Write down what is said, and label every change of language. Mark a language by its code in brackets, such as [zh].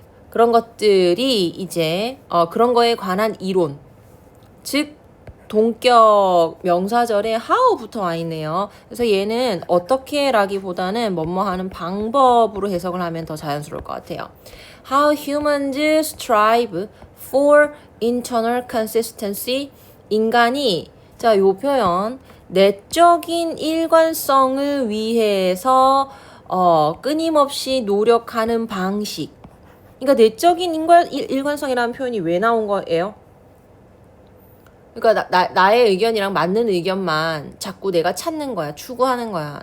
[ko] 그런 것들이 이제 그런 거에 관한 이론. 즉 동격 명사절에 how부터 와 있네요. 그래서 얘는 어떻게라기보다는 뭐뭐 하는 방법으로 해석을 하면 더 자연스러울 것 같아요. [en] How humans strive for internal consistency. [ko] 인간이 자, 요 표현 내적인 일관성을 위해서 끊임없이 노력하는 방식. 그러니까 내적인 일관성이라는 표현이 왜 나온 거예요? 그러니까 나의 의견이랑 맞는 의견만 자꾸 내가 찾는 거야. 추구하는 거야.